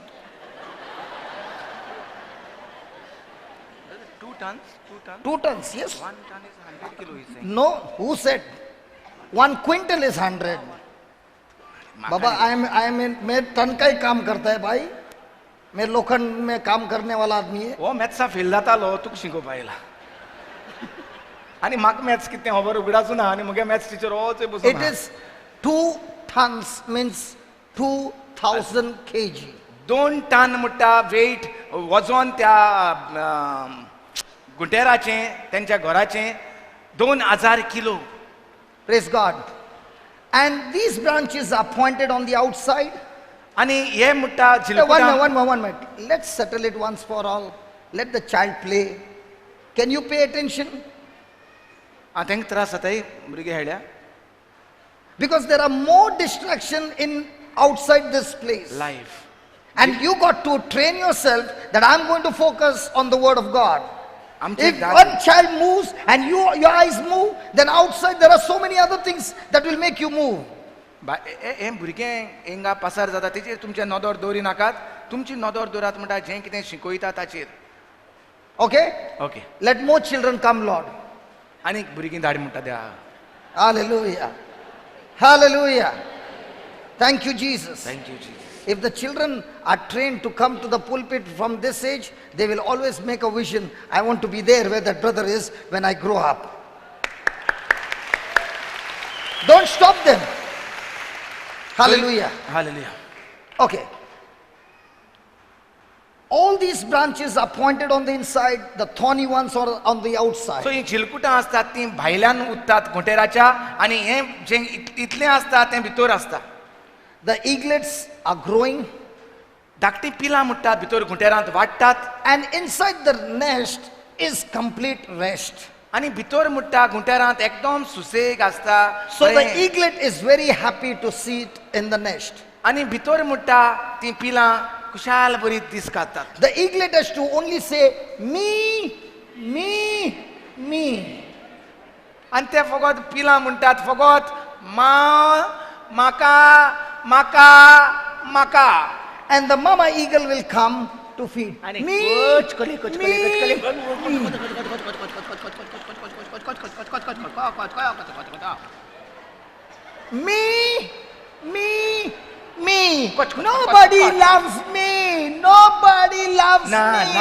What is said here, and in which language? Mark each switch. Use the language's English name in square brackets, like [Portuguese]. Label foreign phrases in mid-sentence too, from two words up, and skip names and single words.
[English] 2 tons? 2 tons, yes. 1 ton is 100 kilo, he's saying. No, who said? 1 quintal is 100. [Hindi] बाबा मैं टन का ही काम करता है भाई. मैं लोखंड में काम करने वाला आदमी है. [Konkani] हो मॅथ्सा फेल जातालो तुका शिकोवपा आयला. आनी म्हाका मॅथ्स कितें खबर उगडाचो ना आनी मुगे [English] maths teacher [Konkani] होच बसून. [English] It is 2 tons means 2000 kg. [Konkani] 2 टन म्हणटा वेट वजन त्या गुंटेराचें त्यांच्या घराचें 2000 किलो. [English] Praise God. And these branches are pointed on the outside. [Konkani] आनी हे म्हणटा [English] One [Konkani] चिलकुटां [English] minute. Let's settle it once for all. Let the child play. Can you pay attention? [Konkani] तांकां त्रास जाताय भुरगे हेड्या. [English] Because there are more distraction in outside this place. लायफ And you got to train yourself that I'm going to focus on the word of God. [Konkani] आमचे [English] If one child moves and your eyes move, then outside there are so many other things that will make you move. [Konkani] हे भुरगें हिंगा पासार जाता तेचेर तुमचें नदर दवरी नाकात. तुमची नदर दवरात म्हणटा जें कितें शिकयता ताचेर. [English] Okay? ओके. Let more children come, Lord. [Konkani] आनी भुरगीं धाड म्हणटा द्या. [English] Hallelujah. Hallelujah. Thank you, Jesus. thank you Jesus. If the children are trained to come to the pulpit from this age, they will always make a vision. I want to be there where that brother is when I grow up. Don't stop them. Hallelujah. हालेलुया. Okay. All these branches are pointed on the inside, the thorny ones are on the सो outside. [Konkani] ही चिलकुटां आसतात ती भायल्यान उरतात घोंटेराच्या आनी हें जें इतलें आसता तें भितर आसता. [English] The eaglets are growing, [Konkani] धाकटी पिलां म्हणटात भितर घोंटेरांत वाडटात [English] and inside the nest is complete rest. [Konkani] आनी भितर म्हणटा घोंटेरांत एकदम सुसेग आसता. [English] So the eaglet is very happy to sit in the nest. [Konkani] आनी भितर म्हणटा ती पिलां खुशाल बरी दीस काडटात. [English] The eaglet has to only say, me, me, me. [Konkani] आनी ते फकत पिलां म्हणटात फकत म्हाका म्हाका म्हाका. [English] And the mama eagle will come to feed. [Konkani] आनी [English] Me, [Konkani] कचकली [English] me, me, me. Nobody loves me. Nobody loves me.